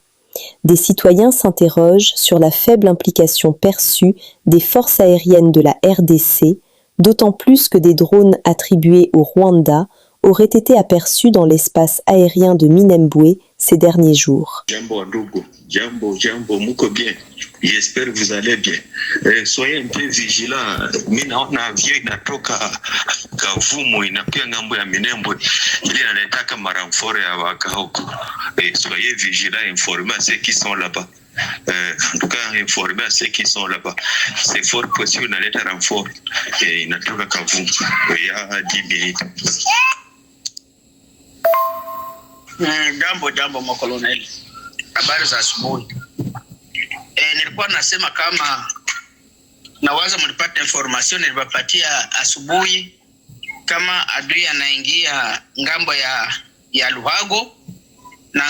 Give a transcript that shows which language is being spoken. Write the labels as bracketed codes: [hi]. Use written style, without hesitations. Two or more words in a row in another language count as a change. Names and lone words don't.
[fr] Des citoyens s'interrogent sur la faible implication perçue des forces aériennes de la RDC, d'autant plus que des drones attribués au Rwanda auraient été aperçus dans l'espace aérien de Minembwe ces derniers jours. [sw] Jambo, muko bien. [fr] J'espère que vous allez bien. Soyez un peu vigilants. [sw] Minaona avion inatoka Kavumu inakuja ngambo ya Minembwe. Ili inaleta maramfore ya waka huko. [fr] Soyez vigilants, informez à ceux qui sont là-bas. En tout cas, informez à ceux qui sont là-bas. C'est fort possible [sw] inaleta renfort. Inatoka Kavumu. [fr] Il y a 10 minutes. [sw] Jambo makolonel. Habari za asubuhi. Nilikuwa nasema kama nawaza mlipata information nilipatia asubuhi kama adui anaingia ngambo ya Luhago na